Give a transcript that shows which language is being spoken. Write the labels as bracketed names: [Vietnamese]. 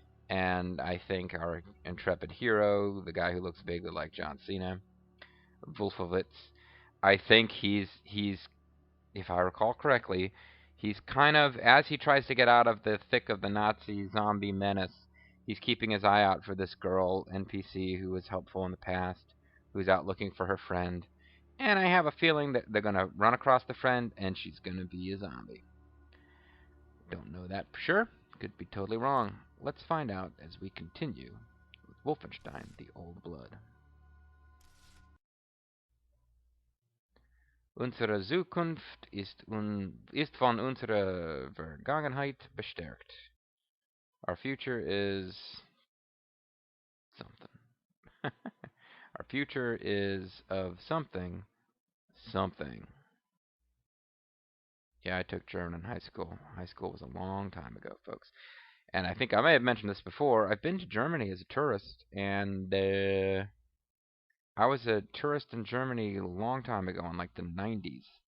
[English] And I think our intrepid hero, the guy who looks vaguely like John Cena, Wolfowitz, I think he's if I recall correctly, he's kind of, as he tries to get out of the thick of the Nazi zombie menace, he's keeping his eye out for this girl NPC who was helpful in the past, who's out looking for her friend. And I have a feeling that they're going to run across the friend and she's going to be a zombie. Don't know that for sure. Could be totally wrong. Let's find out as we continue with Wolfenstein The Old Blood. [German] Unsere Zukunft ist von unserer Vergangenheit bestärkt. [English] Our future is something. Our future is of something. Yeah, I took German in high school. High school was a long time ago, folks. And I think I may have mentioned this before. I've been to Germany as a tourist, and I was a tourist in Germany a long time ago, in the 90s.